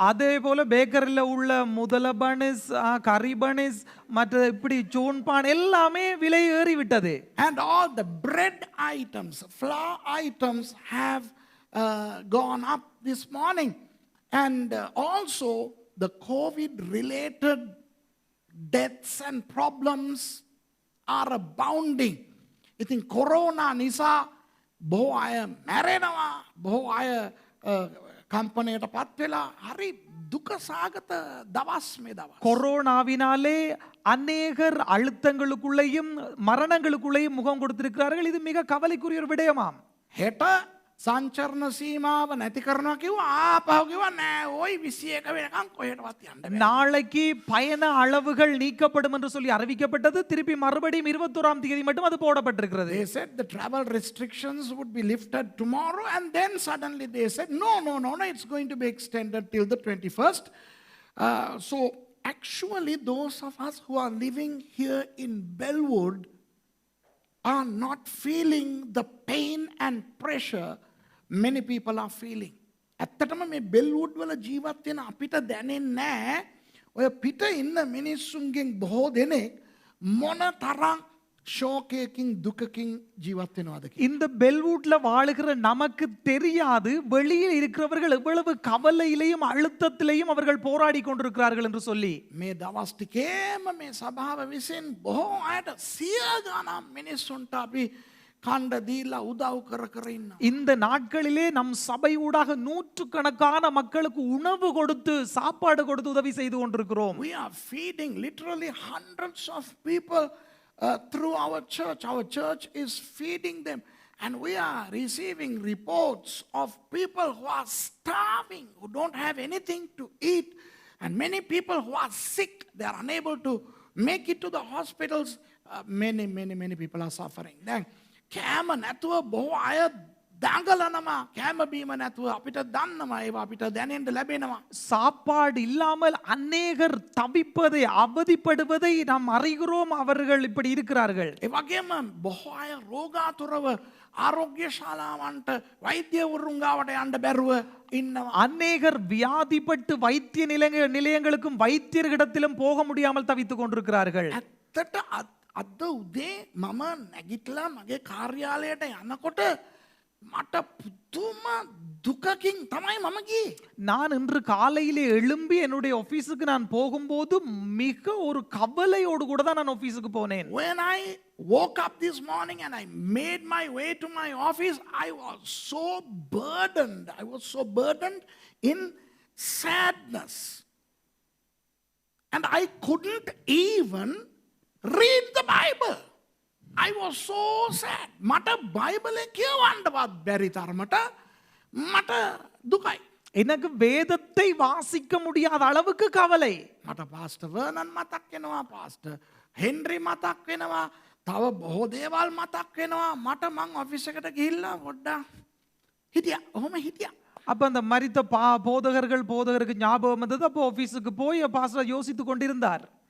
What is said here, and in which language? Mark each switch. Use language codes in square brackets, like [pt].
[ta] அதே போல பேக்கரியில் உள்ள முதல பனிஸ், கறி பனிஸ், மற்ற இப்படி சூன்பான் எல்லாமே விலை ஏறிவிட்டது. [en] And all the bread items, flour items have gone up this morning. And also the COVID related deaths and problems are abounding. [si] ඉතින් කොරෝනා නිසා බොහෝ අය මැරෙනවා, බොහෝ අය කම්පනයට පත් වෙලා හරි දුකසාගත දවස් මේ දවස්. [ta] கொரோனாவினாலே அநேகர் அழுத்தங்களுக்குள்ளேயும் மரணங்களுக்குள்ளேயும் முகம் கொடுத்திருக்கிறார்கள். இது மிக கவலைக்குரிய ஒரு விடயமாம். [si] හෙට සංචරණ සීමාව නැති කරනවා කිව්වා, ආපහු කිව්වා නෑ ওই 21 වෙනකන් කොහෙටවත් යන්න බෑ. [ta] நாளைக்கு பயண அளவுகள் நீக்கப்படும் என்று சொல்லி அறிவிக்கப்பட்டது. திருப்பி மறுபடியும் 21ஆம் தேதி மட்டும் அது போடப்பட்டிருக்கிறது. [en] They said the travel restrictions would be lifted tomorrow, and then suddenly they said no, it's going to be extended till the 21st. So actually those of us who are living here in Bellwood are not feeling the pain and pressure many people are feeling. [si] ඇත්තටම මේ බෙල්වුඩ් වල ජීවත් වෙන අපිට දැනෙන්නේ නැහැ ඔය පිට ඉන්න මිනිස්සුන්ගෙන් බොහෝ දෙනෙක් මොන තරම් ஷோகேக்கிங் துக்கக்கிங் ஜீவத் වෙනවද කියලා. [ta] இந்த பெல்வுட்ல வாழுகிற நமக்கு தெரியாது வெளியில் இருக்கிறவர்கள் எவ்வளவு கவலையிலேயும் அழுத்தத்திலேயும் அவர்கள் போராடி கொண்டிருக்கிறார்கள் என்று சொல்லி. [si] මේ දවස් ටිකේම මේ සභාව විසින් බොහෝ අයට 100 ගණන් මිනිස්සුන්ට අපි කණ්ඩ දීලා උදව් කර ඉන්නවා. [ta] இந்த நாட்களிலே நம் சபை ஊடாக நூற்றுக்கணக்கான மக்களுக்கு உணவு கொடுத்து சாப்பாடு கொடுத்து உதவி செய்து கொண்டிருக்கிறோம். [en] We are feeding literally hundreds of people through our church. Our church is feeding them. And we are receiving reports of people who are starving, who don't have anything to eat. And many people who are sick, they are unable to make it to the hospitals. Many people are suffering. [si] Then, කෑම නැතුව බොහෝ අය දඟලනවා. කෑම බීම නැතුව අපිට දන්නවා ඒවා අපිට දැනෙන්න ලැබෙනවා. [ta] சாப்பாடு இல்லாமல் அநேகர் தவிப்பதை அவதிப்படுவதை நாம் அறிகிறோம். அவர்கள் இப்படி இருக்கிறார்கள். [si] ඒ වගේම බොහෝ අය රෝගාතුරව ආරෝග්‍ය ශාලාවන්ට වෛද්‍යවරුන් ගාවට යන්න බැරුව ඉන්නවා. [ta] அநேகர் வியாதிப்பட்டு வைத்திய நிலையங்களுக்கும் வைத்தியர்களிடத்திலும் போக முடியாமல் தவித்துக் கொண்டிருக்கிறார்கள். [si] ඇත්තට අද උදේ මම නැගිටලා මගේ කාර්යාලයට යනකොට මට පුදුම දුකකින් තමයි මම ගියේ. [ta] நான் இன்று காலையிலே எழும்பி என்னுடைய ஆபீஸுக்கு நான் போகும்போது மிக ஒரு கவலையோடு கூட தான் நான் ஆபீஸுக்கு போனேன். [en] When I woke up this morning and I made my way to my office, I was so burdened. I was so burdened in sadness. And I couldn't even read the Bible. I was so sad. [si] මට බයිබලේ කියවන්නවත් බැරි තරමට මට දුකයි. [ta] எனக்கு வேதத்தை வாசிக்க முடியாத அளவுக்கு கவலை. [si] මට පාස්ටර් වර්නන් මතක් වෙනවා, පාස්ටර් හෙන්රි මතක් වෙනවා, තව බොහෝ දේවල් මතක් වෙනවා. මට මං ඔෆිස් එකට ගිහිල්ලා පොඩ්ඩක් හිටියා. ඔහොම හිටියා. [ta] அப்ப அந்த மரித்த போதகருக்கு ஞாபகம் வந்தது. அப்போ ஆபீஸுக்கு போய் பாஸ்டர் யோசித்துக் கொண்டிருந்தார்.